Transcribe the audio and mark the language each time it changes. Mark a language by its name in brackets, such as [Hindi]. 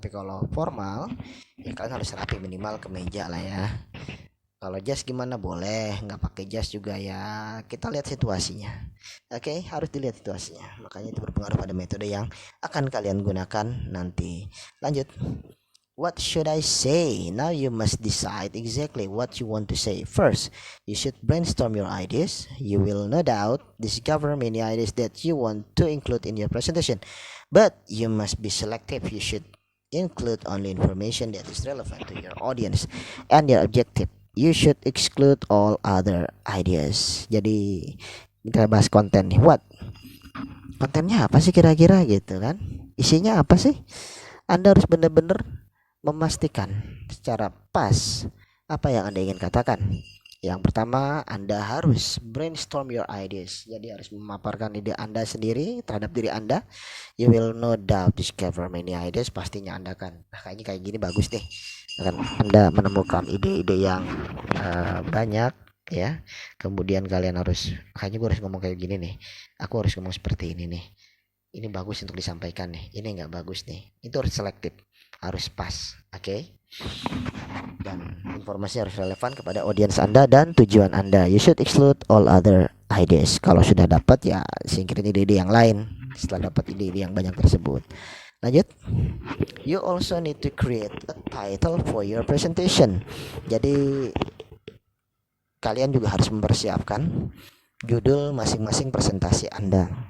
[Indonesian] Tapi kalau formal ya kalian harus rapi, minimal kemeja lah ya. Kalau jas gimana, boleh nggak pakai jas juga ya, kita lihat situasinya. Oke, harus dilihat situasinya, makanya itu berpengaruh pada metode yang akan kalian gunakan nanti. Lanjut. [English] What should I say? Now you must decide exactly what you want to say. First, you should brainstorm your ideas. You will no doubt discover many ideas that you want to include in your presentation. But you must be selective. You should include only information that is relevant to your audience and your objective. You should exclude all other ideas. [Indonesian] Jadi kita bahas konten nih. [English] What? [Indonesian] Kontennya apa sih kira-kira gitu kan? Isinya apa sih? Anda harus benar-benar memastikan secara pas apa yang Anda ingin katakan. Yang pertama, Anda harus brainstorm [English] your ideas. [Indonesian] Jadi harus memaparkan ide Anda sendiri terhadap diri Anda. [English] You will no doubt discover many ideas. [Indonesian] Pastinya Anda kan, kayaknya kayak gini bagus deh. Akan Anda menemukan ide-ide yang banyak ya. Kemudian kalian harus, kayaknya gue harus ngomong kayak gini nih. Aku harus ngomong seperti ini nih. Ini bagus untuk disampaikan nih. Ini nggak bagus nih. Itu harus selektif, harus pas, oke? Dan informasi harus relevan kepada audiens Anda dan tujuan Anda. [English] You should exclude all other ideas. [Indonesian] Kalau sudah dapat ya singkirin ide-ide yang lain setelah dapat ide-ide yang banyak tersebut. Lanjut. [English] You also need to create a title for your presentation. [Indonesian] Jadi kalian juga harus mempersiapkan judul masing-masing presentasi Anda.